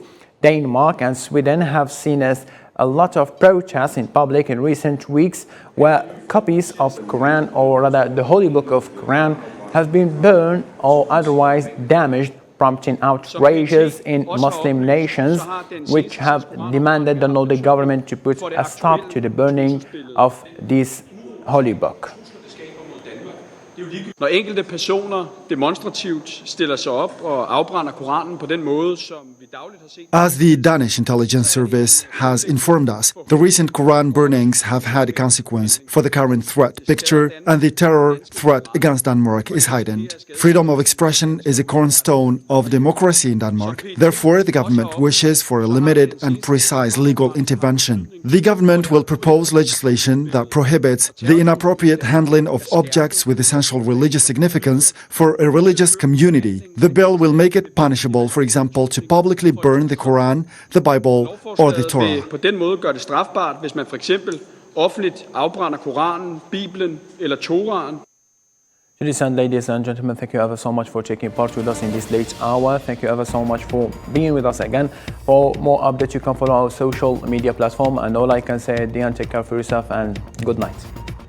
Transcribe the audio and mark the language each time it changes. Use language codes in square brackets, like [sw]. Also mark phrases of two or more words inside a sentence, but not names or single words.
[en] Denmark and Sweden have seen a lot of protests in public in recent weeks where copies of Quran, or rather the Holy Book of Quran, have been burned or otherwise damaged, prompting outrages in Muslim nations, which have demanded the Nordic government to put a stop to the burning of this holy book. [da] Når enkelte personer demonstrativt stiller sig op og afbrænder Koranen på den måde, som vi dagligt har set. [en] As the Danish intelligence service has informed us, the recent Quran burnings have had a consequence for the current threat picture, and the terror threat against Denmark is heightened. Freedom of expression is a cornerstone of democracy in Denmark. Therefore, the government wishes for a limited and precise legal intervention. The government will propose legislation that prohibits the inappropriate handling of objects with essential religious significance for a religious community. The bill will make it punishable, for example, to publicly burn the Quran, the Bible, or the Torah. [da] På den måde gør det strafbart, hvis man for eksempel offentligt afbrænder Koranen, Bibelen eller Toraen. [en] Ladies and gentlemen, thank you ever so much for taking part with us in this late hour. Thank you ever so much for being with us again. For more updates, you can follow our social media platform. And all I can say, Diane, take care of yourself and good night.